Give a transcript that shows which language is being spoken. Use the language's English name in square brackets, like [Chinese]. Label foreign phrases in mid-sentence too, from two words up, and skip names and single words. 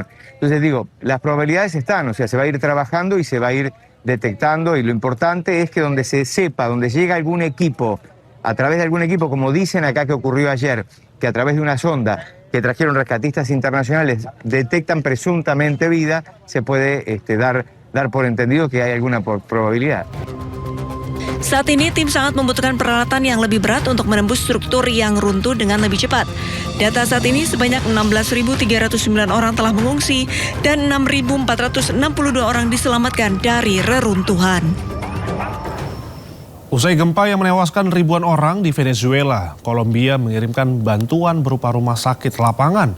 [Spanish] Entonces digo, las probabilidades están, o sea, se va a ir trabajando y se va a ir detectando, y lo importante es que donde se sepa, donde llega algún equipo, a través de algún equipo, como dicen acá que ocurrió ayer, que a través de una sonda que trajeron rescatistas internacionales detectan presuntamente vida, se puede dar por entendido que hay alguna probabilidad. [Indonesian] Saat ini tim sangat membutuhkan peralatan yang lebih berat untuk menembus struktur yang runtuh dengan lebih cepat. Data saat ini sebanyak 16.309 orang telah mengungsi dan 6.462 orang diselamatkan dari reruntuhan. Usai gempa yang menewaskan ribuan orang di Venezuela, Kolombia mengirimkan bantuan berupa rumah sakit lapangan.